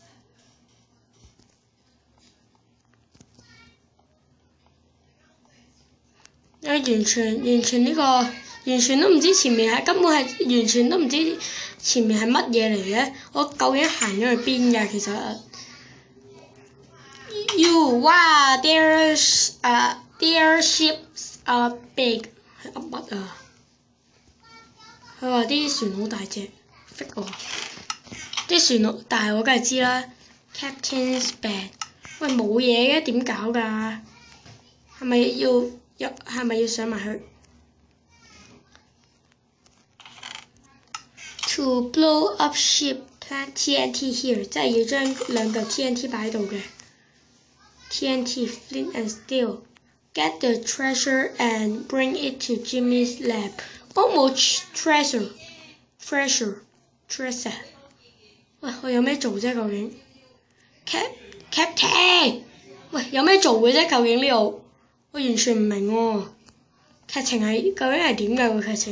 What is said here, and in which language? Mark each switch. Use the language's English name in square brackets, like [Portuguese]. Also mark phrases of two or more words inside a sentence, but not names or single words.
[Cantonese] 完全呢個完全都唔知前面係根本係完全都唔知前面係乜嘢嚟嘅，我究竟行咗去邊㗎？其實 You 哇 [English] their ships are big [Cantonese] 係噏乜啊？佢話啲船好大隻，fake 我。啲船好大我梗係知啦 ， [English] Captain's bed。 [Cantonese] 喂冇嘢嘅點搞㗎？係咪要上埋去 ？ [English] To blow up ship, plant TNT here， [Cantonese] 即係要將兩嚿 TNT 擺喺度嘅。 [English] TNT, flint and steel. Get the treasure and bring it to Jimmy's lab. [Cantonese] 我冇 treasure。喂，我有咩做啫？究竟 Captain， 喂，有咩做嘅啫？究竟呢度？我完全唔明喎，劇情係究竟係點㗎個劇情？